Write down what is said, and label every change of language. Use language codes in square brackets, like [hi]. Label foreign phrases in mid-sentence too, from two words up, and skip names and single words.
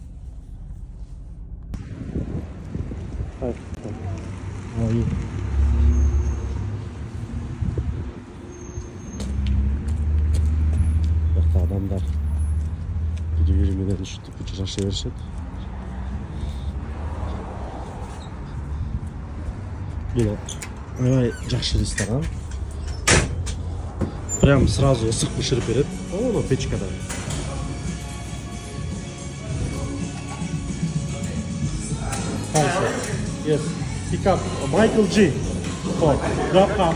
[ky] Бакта адамдар бири-бири менен ушинтип учураша беришет. Аябай жакшы ресторан. [ru] Прям сразу [ky] ысык бышырып берет. О, печкада. [en] Yes. Pick up Michael G. Oh, drop off.